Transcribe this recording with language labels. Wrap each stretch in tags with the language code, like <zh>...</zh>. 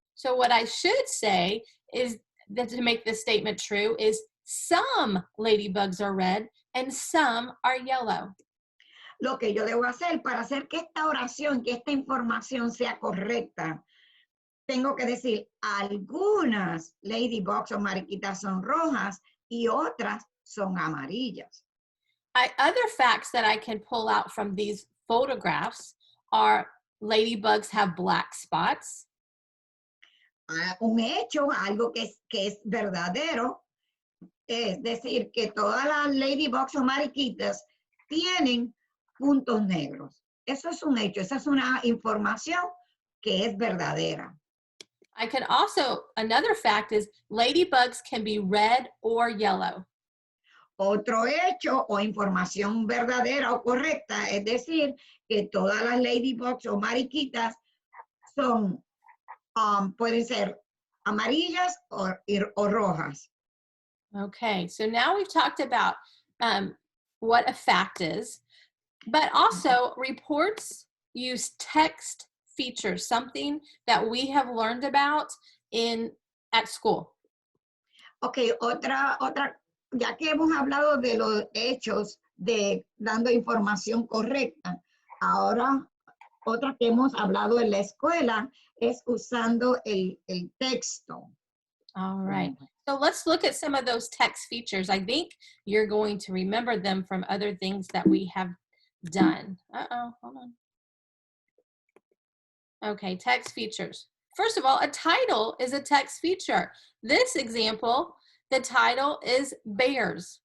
<en>So what I should say is that to make this statement true is some ladybugs are red and some are yellow.</en> <es>Lo que yo debo hacer para hacer que esta oración, que esta información sea correcta, tengo que decir, algunas ladybugs o mariquitas son rojas y otras son amarillas.</es> <en>Other facts that I can pull out from these photographs are ladybugs have black spots.</en> <es>Un hecho, algo que es verdadero, es decir, que todas las ladybugs o mariquitas tienen puntos negros. Eso es un hecho, esa es una información que es verdadera.</es> <en>I can also, another fact is ladybugs can be red or yellow.</en> <es>Otro hecho o información verdadera o correcta es decir que todas las ladybugs o mariquitas son, pueden ser amarillas o rojas.</es> <en>Okay, so now we've talked about what a fact is, but also reports use text features, something that we have learned about at school.</en> <es>Ok, otra, ya que hemos hablado de los hechos de dando información correcta, ahora otra que hemos hablado en la escuela es usando el texto.</es> <en>All right. So let's look at some of those text features. I think you're going to remember them from other things that we have done. Uh-oh, hold on. Okay, text features. First of all, a title is a text feature. This example, the title is Bears.</en>